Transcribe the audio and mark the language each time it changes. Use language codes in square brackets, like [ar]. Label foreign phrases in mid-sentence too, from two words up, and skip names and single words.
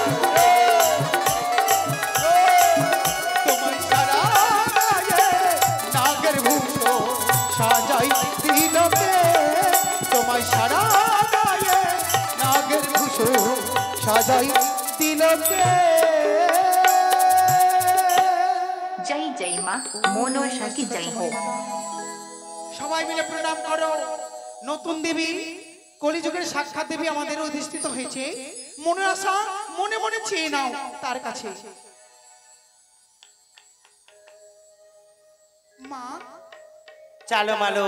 [bn] তোমায় সারা গায়ে নাগের ভূষণ সাজাই দিল কে। তোমায় সারা গায়ে নাগের ভূষণ সাজাই দিল কে। [hi] जय जय माँ मोनोषा की जय हो। [bn] সবাই মিলে প্রণাম করো। নতুন দেবী কলিযুগের সাক্ষাৎ দেবী আমাদের অধিষ্ঠিত হয়েছে। মনের আশা মনে মনে চেয়ে নাও তার কাছে। মা চালো মালো